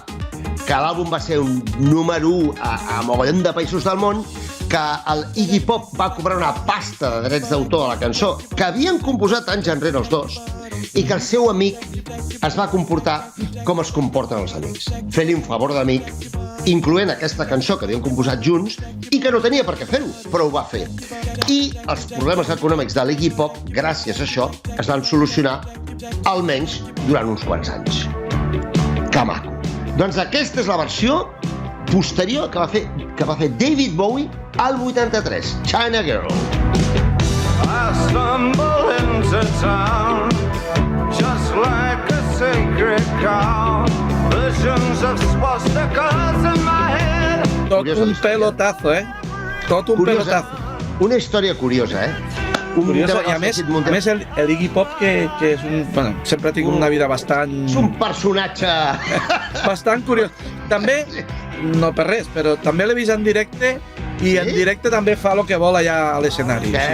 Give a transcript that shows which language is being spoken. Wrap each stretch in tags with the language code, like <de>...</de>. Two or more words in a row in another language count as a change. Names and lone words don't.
<ca>Que l'àlbum va ser un número 1 a mogollon de països del món, que el Iggy Pop va cobrar una pasta de drets d'autor a la cançó que havien composat anys enrere els dos, i que el seu amic es va comportar com es comporten els amics, fent-li un favor d'amic, incloent aquesta cançó que havien composat junts i que no tenia per què fer-ho, però ho va fer. I els problemes econòmics de l'Iggy Pop, gràcies a això, es van solucionar almenys durant uns quants anys. Que maco. Doncs aquesta és la versió posterior que va fer David Bowie al 83, China Girl.</ca> <en>I stumble into town just like a sacred cow. Visions of swastikas in my head.</en> <ca>Tot un pelotazo, Tot un pelotazo. Una història curiosa, Curiosa, i a més l'Iggy Pop, que és un... Bueno, sempre ha tingut una vida bastant... És un personatge... bastant curiós. També, no per res, però també l'he vist en directe i en directe també fa el que vol allà a l'escenari.</ca>